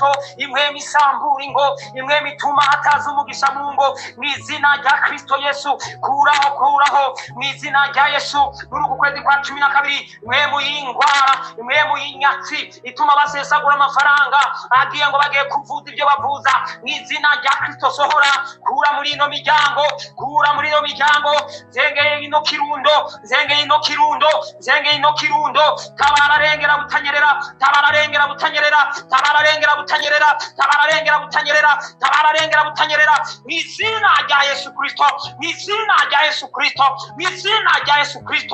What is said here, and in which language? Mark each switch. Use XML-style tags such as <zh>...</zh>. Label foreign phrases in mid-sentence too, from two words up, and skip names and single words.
<rn>Imwe misambura ingo, imwe mituma hataza umugisha mu ngo mu izina rya Kristo Yesu. Kuraho mu izina rya Yesu. Muri uku kwezi kwa 12 mwe muyingwara, mwe muyinyatsi ituma basesagura amafaranga agiye ngo bagiye kuvuza ibyo bavuza mu izina rya Kristo. Sohora, kura muri ino miryango, kura muri ino miryango. Zengeye ino Kirundo, zengeye ino Kirundo, zengeye ino Kirundo. Tabara rengera butanyerera, tabara rengera butanyerera, tabara rengera butanyerera, tabara rengera butanyerera, tabara rengera butanyerera mu izina rya Yesu Kristo, mu izina rya Yesu Yesu Kristo, mu izina rya Yesu Kristo.</rn>